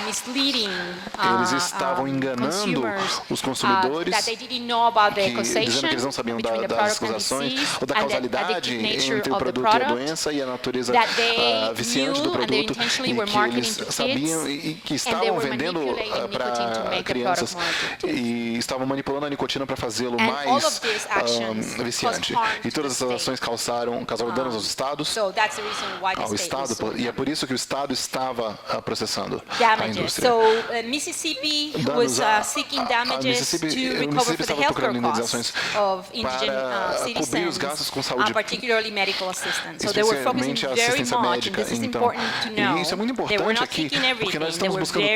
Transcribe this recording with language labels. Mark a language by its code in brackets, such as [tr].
[pt] Eles estavam enganando os consumidores, dizendo que eles não sabiam das acusações ou da causalidade entre o produto e a doença e a natureza viciante do produto, e que eles sabiam e que estavam vendendo para crianças e estavam manipulando a nicotina para fazê-lo mais viciante. E todas essas ações causaram danos aos estados, ao Estado, e é por isso que o Estado estava processando a indústria. [en] Mississippi was seeking damages to recover for the healthcare costs of indigent [pt] cobrir os gastos com saúde, [en] particularly medical assistance. So they were focusing very much, and this is important to know. [pt] E isso é muito importante aqui, porque nós estamos buscando